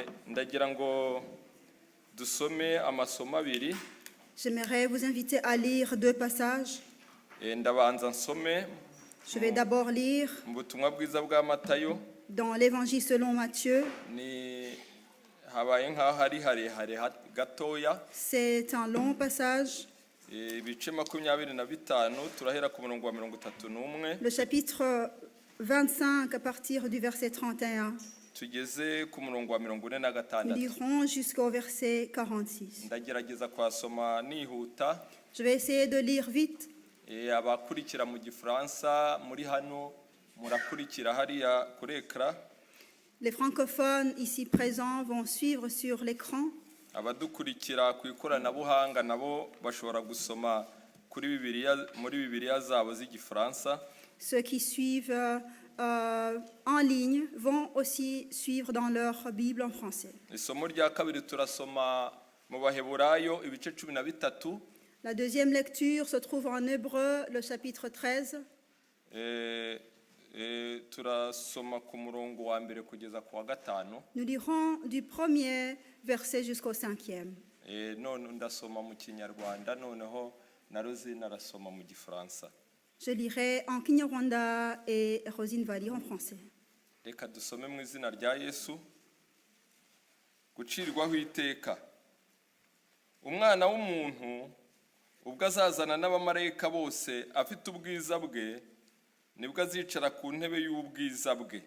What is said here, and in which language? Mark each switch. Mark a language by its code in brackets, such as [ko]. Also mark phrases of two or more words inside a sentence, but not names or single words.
[rw] ndagira ngo dusome amasomo abiri. [fr] J'aimerais vous inviter à lire deux passages. [rw] Ndabanza nsome [fr] Je vais d'abord lire [rw] mu butumwa bwiza bwa Matayo. [fr] dans l'Évangile selon Matthieu. [rw] Ni habaye nk'aho hari harehare gatoya. [fr] C'est un long passage. [rw] Ibice 25 turahera ku murongo wa 31. [fr] Le chapitre 25 à partir du verset 31. [rw] Tugeze ku murongo wa [fr] Nous 46. lirons jusqu'au verset 46. [rw] Ndagerageza kwasoma nihuta. [fr] Je vais essayer de lire vite. [rw] Abakurikira mu Gifaransa muri hano murakurikira hariya kuri ekra. [fr] Les francophones ici présents vont suivre sur l'écran. [rw] Abadukurikira ku ikoranabuhanga nabo bashobora gusoma kuri muri Bibiliya zabo z'Igifaransa. [fr] Ceux qui suivent en ligne vont aussi suivre dans leur Bible en français. [rw] Isomo rya kabiri turasoma mu Baheburayo ibice 13. [fr] La deuxième lecture se trouve en Hébreu, le chapitre 13. [rw] Turasoma ku murongo wa mbere kugeza ku wa 5. [fr] Nous lirons du premier verset jusqu'au 5e. [rw] None ndasoma mu Kinyarwanda, noneho na Rosine arasoma mu Gifaransa. [fr] Je lirai en Kinyarwanda et Rosine va lire en français. [rw] Reka dusome mu izina rya Yesu. Gucirwaho iteka. Umwana w'umuntu ubwo azazana n'abamarayika bose afite ubwiza bwe, nibwo azicara ku ntebe y'ubwiza bwe.